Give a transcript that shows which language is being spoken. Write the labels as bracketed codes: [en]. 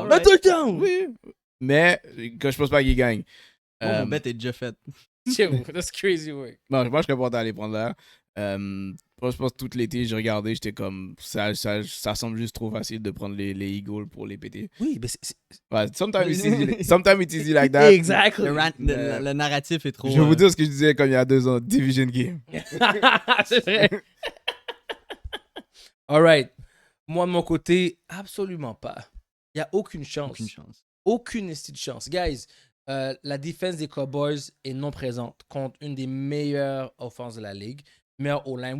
[en] Alright. [fr] Un touchdown! Oui. Mais que je pense pas qu'ils gagnent. Mon bet est déjà fait. [en] Chill, that's crazy work. [fr] Non, moi, je serais porté à les prendre là. Je pense que tout l'été, j'ai regardé, j'étais comme. Ça semble juste trop facile de prendre les Eagles pour les péter. Oui, mais c'est. Ouais, [en] sometimes it's easy like that. Exactly. [fr] Le narratif est trop. Je vais vous dire ce que je disais comme il y a 2 ans, Division Game. C'est vrai. [en] Alright. [fr] Moi, de mon côté, absolument pas. Il n'y a aucune chance. Aucune chance. Aucune estime de chance. Guys, la défense des Cowboys est non présente contre une des meilleures offenses de la ligue. Meilleure O-line.